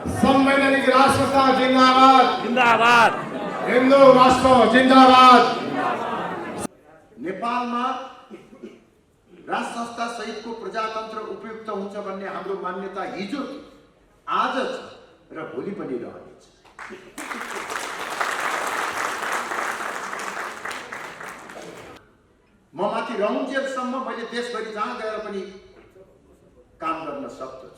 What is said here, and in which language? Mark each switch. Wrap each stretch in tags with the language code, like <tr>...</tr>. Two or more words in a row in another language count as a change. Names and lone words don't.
<ne>संवैधानिक राष्ट्र संस्था जिंदाबाद, जिंदाबाद। हिंदू राष्ट्र जिंदाबाद। नेपालमा राष्ट्र संस्था सहितको प्रजातन्त्र उपयुक्त हुन्छ भन्ने हाम्रो मान्यता हिजो आज छ र भोलि पनि रहनेछ। म माथि रहुन्जेलसम्म मैले देशभरि जहाँ गएर पनि काम गर्न सक्दछु।</ne>